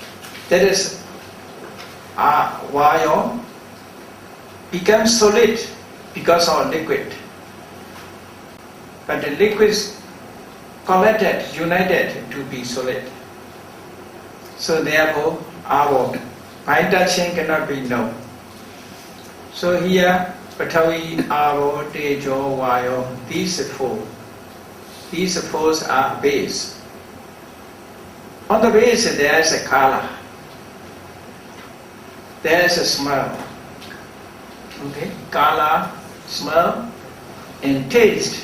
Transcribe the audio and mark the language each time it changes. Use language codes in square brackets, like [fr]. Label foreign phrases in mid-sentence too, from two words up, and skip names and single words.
[en] That is Vayo becomes solid because of liquid. But the liquids collected, united to be solid. So therefore, avo, by touching cannot be known. So here, [pi] Patavi, avo, tejo, vayo, [en] these four are base. On the base there is a color, there is a smell. Okay, color, smell, and taste.